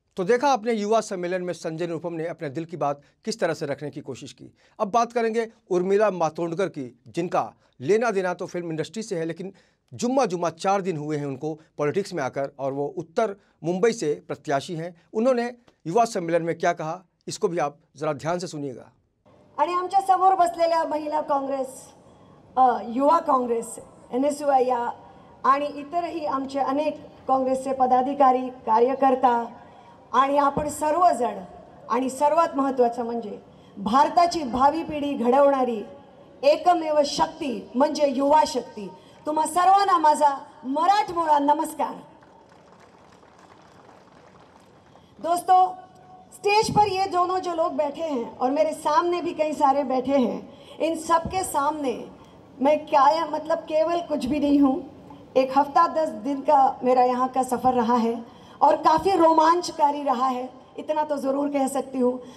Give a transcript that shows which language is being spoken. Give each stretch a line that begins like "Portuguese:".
Hindi: तो देखा आपने युवा सम्मेलन में संजय निरुपम ने अपने दिल की बात किस तरह से रखने की कोशिश की। अब बात करेंगे उर्मिला मातोंडकर की, जिनका लेना देना तो फिल्म इंडस्ट्री से है, लेकिन जुम्मा 4 दिन हुए हैं उनको पॉलिटिक्स में आकर, और वो उत्तर मुंबई से प्रत्याशी हैं। उन्होंने युवा सम्मेलन में क्या कहा, इसको भी आप जरा ध्यान से सुनिएगा।
Marathi: आणि आमच्या समोर बसलेल्या महिला काँग्रेस, युवा काँग्रेस, NSUI आणि इतरही आमचे अनेक काँग्रेसचे पदाधिकारी, कार्यकर्ता आणि आपण सर्वजण, आणि सर्वात महत्त्वाचं म्हणजे भारताची भावी पिढी घडवणारी एकमेव शक्ती म्हणजे युवा शक्ती। तुम्हा सर्वांना माझा मराठमोळा नमस्कार।
Hindi: दोस्तों, स्टेज पर ये दोनों जो लोग बैठे हैं और मेरे सामने भी कई सारे बैठे हैं, इन सब के सामने मैं क्या मतलब केवल कुछ भी नहीं हूँ। एक हफ्ता 10 दिन का मेरा यहाँ का सफ़र रहा है और काफ़ी रोमांचकारी रहा है, इतना तो ज़रूर कह सकती हूँ।